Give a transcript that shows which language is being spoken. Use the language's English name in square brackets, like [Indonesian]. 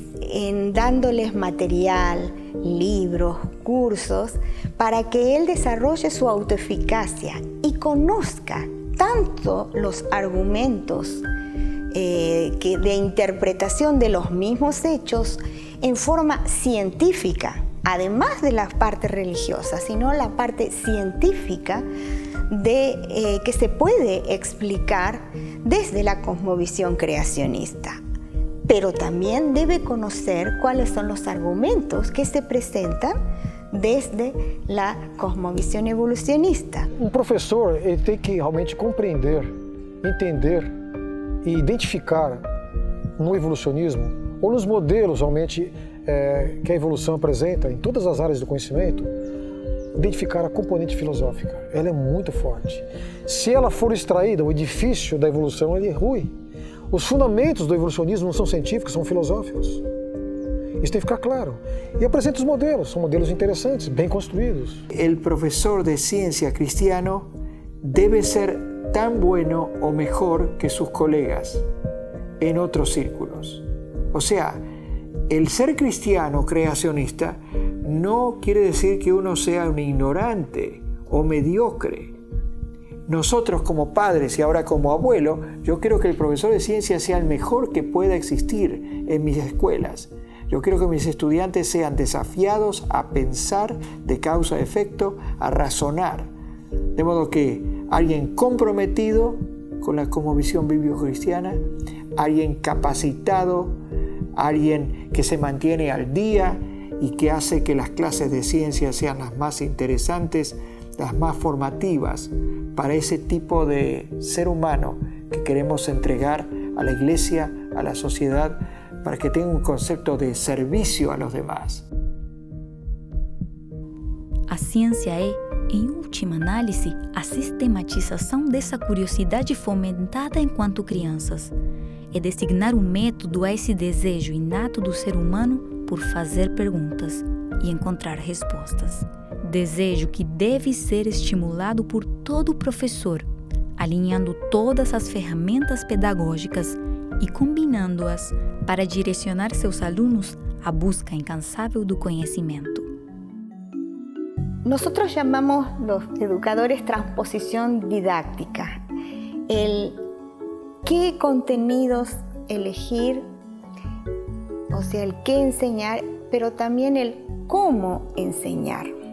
[Spanish] en dándoles material, libros, cursos, para que él desarrolle su autoeficacia y conozca tanto los argumentos de interpretación de los mismos hechos en forma científica, además de la parte religiosa, sino la parte científica que se puede explicar desde la cosmovisión creacionista. Pero también debe conocer cuáles son los argumentos que se presentan desde la cosmovisión evolucionista. [Portuguese] Professor ele tem que realmente compreender, entender e identificar no evolucionismo ou nos modelos realmente que a evolução apresenta em todas as áreas do conhecimento, identificar a componente filosófica. Ela é muito forte. Se ela for extraída, o edifício da evolução ele é ruim. Os fundamentos do evolucionismo não são científicos, são filosóficos. Isso tem que ficar claro. E apresenta os modelos, são modelos interessantes, bem construídos. [Spanish] El profesor de ciencia cristiano debe ser tan bueno o mejor que sus colegas en otros círculos. O sea, el ser cristiano creacionista no quiere decir que uno sea un ignorante o mediocre. Nosotros como padres y ahora como abuelo, yo quiero que el profesor de ciencia sea el mejor que pueda existir en mis escuelas. Yo quiero que mis estudiantes sean desafiados a pensar de causa a efecto, a razonar. De modo que alguien comprometido con la cosmovisión bíblico-cristiana, alguien capacitado, alguien que se mantiene al día y que hace que las clases de ciencia sean las más interesantes, las más formativas para ese tipo de ser humano que queremos entregar a la iglesia, a la sociedad, para que tenga un concepto de servicio a los demás. [Portuguese] A ciência é, em última análise, a sistematização dessa curiosidade fomentada enquanto crianças. É designar um método a esse desejo inato do ser humano por fazer perguntas e encontrar respostas. Desejo que deve ser estimulado por todo professor, alinhando todas as ferramentas pedagógicas e combinando-as para direcionar seus alunos à busca incansável do conhecimento. [Spanish] Nosotros llamamos los educadores transposición didáctica, el qué contenidos elegir, o sea, el qué enseñar, pero también el cómo enseñar.